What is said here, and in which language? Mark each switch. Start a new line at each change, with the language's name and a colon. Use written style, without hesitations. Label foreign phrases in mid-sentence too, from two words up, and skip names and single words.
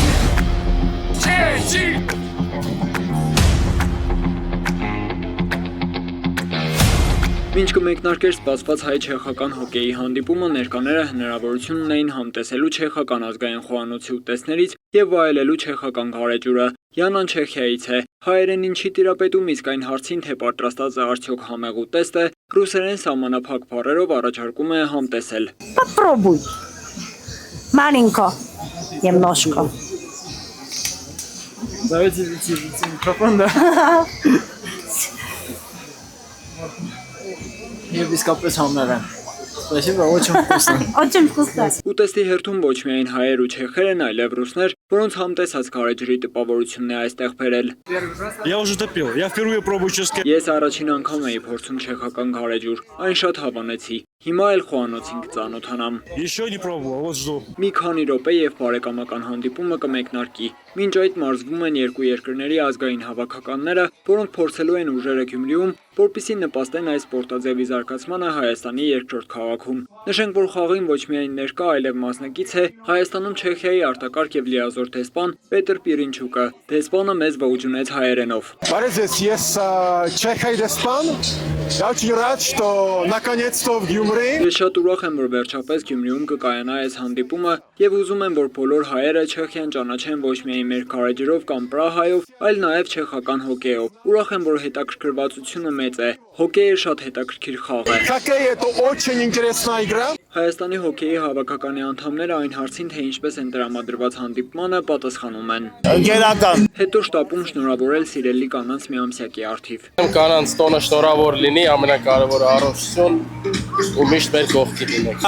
Armenian: Մինչ կմեկնարկեր սպասված հայ-չեխական հոկեյի հանդիպումը, ներկաները հնարավորություն ունեին համտեսելու չեխական ազգային խոհանոցի ուտեստներից եւ վայելելու չեխական գարեջուրը։ Յանան Չեխիայից է, հայերեն ինչի տիրապետում, իսկ այն հարցին, թե պատրաստած է արդյոք համեղ ուտեստ է, ռուսերեն սահմանափակ բառերով առաջարկում է համտեսել։
Russian: Попробуй. Маленько. Немножко. Давайте микрофон, да?
Armenian: Եվ իսկապես համեղ են։
Russian: Спасибо, очень вкусно։ Очень вкусно.
Armenian: Ուտեստի հերթում ոչ միայն հայեր ու չեխեր են, այլև ռուսներ, որոնց համտեսած գարեջրի տպավորությունն է այստեղ բերել։
Russian: Я уже допил. Я впервые пробую чешский.
Armenian: Ես առաջին անգամ էի փորձում չեխական գարեջուր, այն շատ հավանեցի։ Հիմա էլ խոհանոցին կծանոթանամ։
Russian: Еще не пробовал, вот жду.
Armenian: Մի քանի րոպե եւ բարեկամական հանդիպումը կմեկնարկի։ Մինչ այդ մարզվում են երկու երկրների ազգային հավաքականները, որոնք փորձելու են ուժերը Գյումրիում, որպեսզի նպաստեն այս սպորտաձևի զարգացմանը Հայաստանի երկրորդ քաղաքում։ Նշենք, որ խաղին ոչ միայն ներկա, այլև մասնակից է Հայաստանում Չեխիայի արտակարգ եւ լիազոր դեսպան Պետր Պիրինչուկը։ Դեսպանը մեզ ողջունեց հայերենով։
Russian: Борис,
Armenian: ես Չեխիայի դեսպան։
Russian: Я очень рад, что наконец-то в Գյումրի։
Armenian: Ես շատ ուրախ եմ, որ վերջապես Գյումրիում կկայանա այս հանդիպումը եւ ուզում եմ, որ բոլոր հայերը Չեխիան ճանաչեն ոչ միայն մեր գարեջրով կամ Պրահայով, այլ նաեւ չեխական հոկեյով։ Ուրախ եմ, որ հետաքրքրվածությունը մեծ է։ Հոկեյը շատ հետաքրքիր խաղ է։
Russian: Хоккей это очень интересная игра։
Armenian: Հայաստանի հոկեյի հավաքականի անդամները այն հարցին, թե ինչպես են տրամադրված հանդիպմանը, պատասխանում են։ Ընկերական Հետո շտապում շնորհավորել սիրելի կանանց միամսյակի առթիվ։ կանանց տոնը շնորհավոր լինի, ամենակարևորը առողջություն ու միշտ մեր կողքին լինեք։